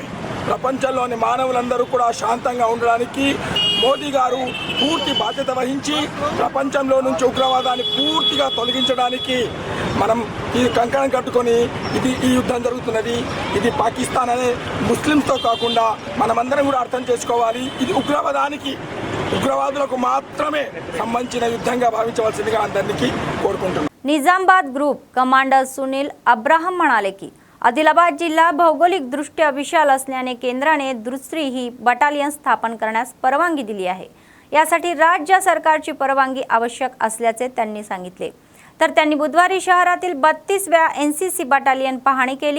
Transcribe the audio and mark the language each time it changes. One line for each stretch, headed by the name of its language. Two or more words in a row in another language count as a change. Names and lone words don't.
Telugu: ప్రపంచంలోని మానవులందరూ కూడా శాంతంగా ఉండడానికి మోదీ గారు పూర్తి బాధ్యత వహించి ప్రపంచంలో నుంచి ఉగ్రవాదాన్ని పూర్తిగా తొలగించడానికి మనం ఈ కంకణం కట్టుకొని ఈ యుద్ధం జరుగుతున్నది. ఇది పాకిస్తాన్ అనే ముస్లింస్తో కాకుండా మనమందరం కూడా అర్థం చేసుకోవాలి. ఇది ఉగ్రవాదులకు మాత్రమే సంబంధించిన యుద్ధంగా భావించవలసిందిగా అందరికీ కోరుకుంటున్నాను.
Marathi: निजामाबाद ग्रुप कमांडर सुनील अब्राहम म्हणाले की आदिलाबाद जिल्हा भौगोलिकदृष्ट्या विशाल असल्याने केंद्राने दुसरी ही बटालियन स्थापन करण्यास परवानगी दिली आहे. यासाठी राज्य सरकारची परवानगी आवश्यक असल्याचे त्यांनी सांगितले. तर त्यांनी बुधवारी शहरातील 32व्या NCC बटालियन पाहणी केली.